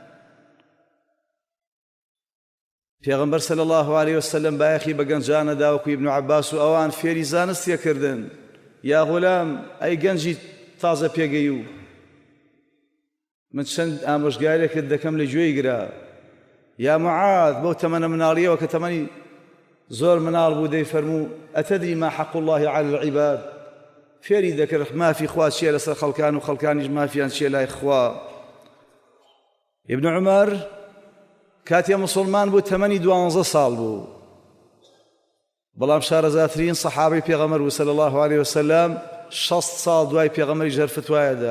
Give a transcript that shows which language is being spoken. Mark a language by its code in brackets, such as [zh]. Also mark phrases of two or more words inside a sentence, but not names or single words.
[ckb] پێغەمبەر [ar] صلی الله عليه وسلم [ckb] بایەخی بە گەنجانەدا وەکو ئیبن عەباس و ئەوان فێری زانستیەکردن. [ar] یا غولام [ckb] ئەی گەنجی تازە پێگەی و من چەند ئامۆژگاریەکت دەکەم لە گوێی گرە. [ar] یا معاذ [ckb] بەو تەمەنە مناڵیەوە کە تەمەنی زۆر مناڵ بوو دەیفەرموو [ar] ئەتەدری ما حەق الله على العباد، [ckb] فێری دەکرد مافی خوا چییە لەسەر خەڵکان و خەڵکانیش مافیان چییە لای خوا. ئیبن عومەر کاتێ مسلمان بوو تەمەنی 12 ساڵ بوو، بەڵام شارەزاترین سەحابەی پێغەمبەر بوو [ar] صلی الله عليه وسلم [ckb] 60 ساڵ دوای پێغەمبەری ژەر فتوایەدا.